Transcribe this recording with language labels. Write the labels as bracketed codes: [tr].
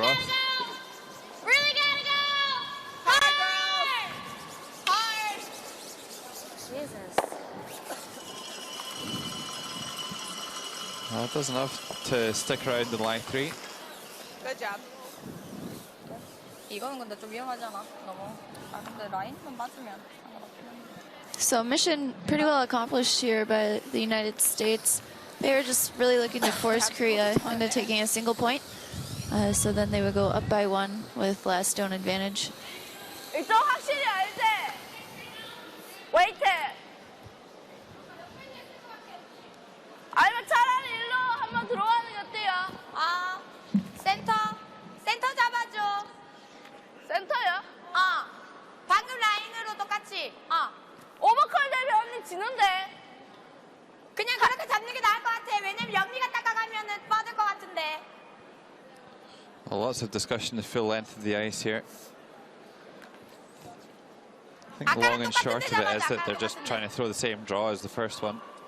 [en] Roth. Really gotta go! Hard, girls! Hard! Jesus. Well, it does enough to stick around in line 3. Good job. [ko] 이거는 근데 좀 위험하잖아. 너무. 아 근데 라인만 맞으면 상관없긴 한데. [en] So mission pretty well accomplished here by the United States. They were just really looking to force Korea into taking a single point. So then they would go up by 1 with last stone advantage. [ko] 일정 확실히 알지? 웨이트! 아니면 차라리 일로 한번 들어가는 게 어때요? 아 센터 잡아줘. 센터요? 방금 라인으로 똑같이. 오버컬 되면 언니 지는데. 그냥 그렇게 잡는 게 나을 것 같아. 왜냐면 영리가 닦아가면은 뻗을 것 같은데. [en] Well, lots of discussion the full length of the ice here. I think the long and short of it is that they're just trying to throw the same draw as the first one.